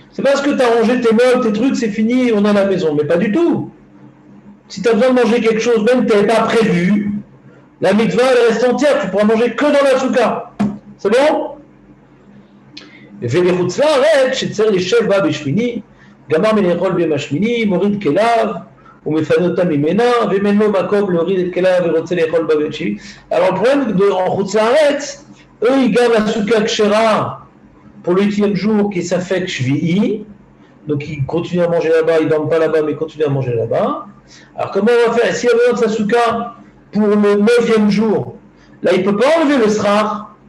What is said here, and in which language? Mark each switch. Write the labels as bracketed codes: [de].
[fr] C'est parce que tu as rangé tes meubles, tes trucs, c'est fini, on est à la maison, mais pas du tout. Si tu as besoin de manger quelque chose, même que tu n'avais pas prévu, la mitzvah elle reste entière, tu pourras manger que dans la souka. C'est bon? [he] ולחוץ לארץ שצריך לשב בה בשמיני, גמר מלאכול ביום השמיני, מוריד כליו ומפנה אותה ממנה, ואם אין לו מקום להוריד את כליו ורוצה לאכול בה ביום שביעי. [fr] Alors le problème en חוץ לארץ, eux ils gardent la souka kshera pour le 8e jour qui est safek shvi'i, donc ils continuent à manger là-bas, ils ne dorment pas là-bas mais ils continuent à manger là-bas. Alors comment on va faire? S'il y a besoin de sa souka pour le 9e jour, là il ne peut pas enlever le srar.